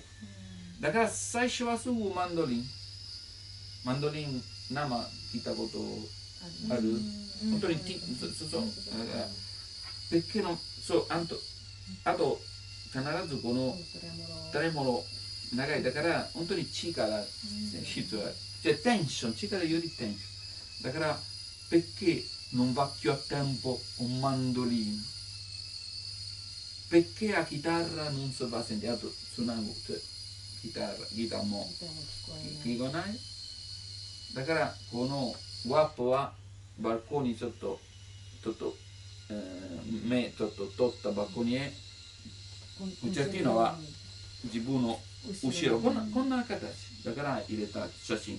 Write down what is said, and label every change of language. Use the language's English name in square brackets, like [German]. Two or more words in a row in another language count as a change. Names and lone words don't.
[Japanese] だから最初はすぐマンドリン生聞いたことある。本当にそうペッケのそうあと必ずこのトレモロ長い。だから本当に力必要。じゃテンション力よりテンション。だから [Neapolitan] perché non va più a tempo un mandolino? Perché a chitarra non si va a sentire? [Japanese] あとつなぐ、ギターも聞こえない。だからこのワップはバルコニーちょっと目ちょっと取ったバルコニーへ。コンチェルティーノは自分の後ろこんな形だから入れた写真。